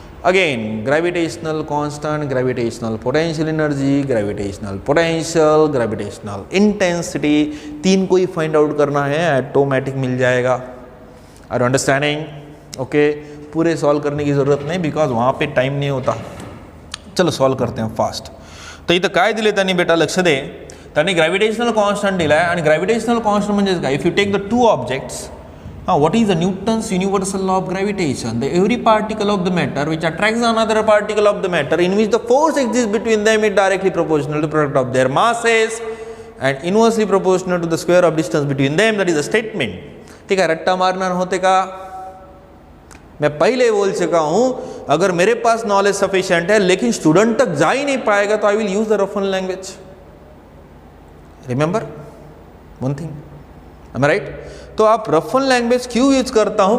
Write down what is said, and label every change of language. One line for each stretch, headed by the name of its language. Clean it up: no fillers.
Hindi: Again gravitational constant, gravitational potential energy, gravitational potential, gravitational intensity, 3 को ही find out करना है, automatic मिल जाएगा। Are understanding? Okay, पूरे solve करने की ज़रूरत नहीं, बिकॉज वहाँ पे टाइम नहीं होता। चलो सॉल्व करते हैं फास्ट।
Marathi: तो इथं काय दिले त्यांनी बेटा, लक्ष दे, त्यांनी ग्रॅव्हिटेशनल कॉन्स्टंट दिला आहे, आणि ग्रॅव्हिटेशनल कॉन्स्टंट म्हणजे काय?
English: If you take the 2 objects, what is the Newton's universal law of gravitation? The every particle of the matter which attracts another particle of the matter in which the force exists between them is directly proportional to the product of their masses and inversely proportional to the square of distance between them. That is a statement.
Hindi: ठीक है, रट्टा मारना होते का मैं पहले बोल चुका हूं, अगर मेरे पास नॉलेज सफिशिएंट है लेकिन स्टूडेंट तक जा ही नहीं पाएगा तो
English: I will use the rough and language.
Hindi: Remember one thing, M I right? तो आप रफ एंड लैंग्वेज क्यों यूज करता हूं?